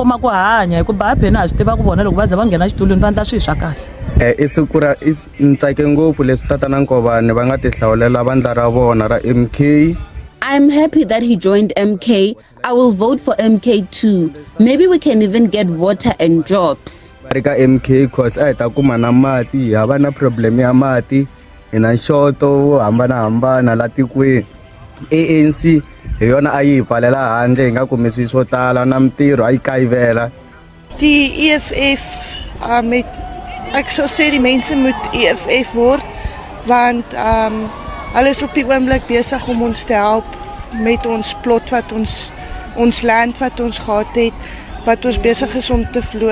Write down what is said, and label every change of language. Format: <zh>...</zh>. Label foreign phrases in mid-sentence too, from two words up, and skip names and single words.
<en>I'm happy that he joined MK. I will vote for MK too. Maybe we can even get water and jobs.</en> <ts>MK cause mati havana problem ya mati ina shoto hambana latikweni ANC hi yona ayi pfalela handle hi nga kumisi swo tala na mtirho ayi kayivela.</ts> <af>Die EFF met ek sou sê die mense moet EFF word want hulle is op die oomblik besig om ons te help met ons plot wat ons land wat ons gehad het, wat ons besig is om te verloor.</af>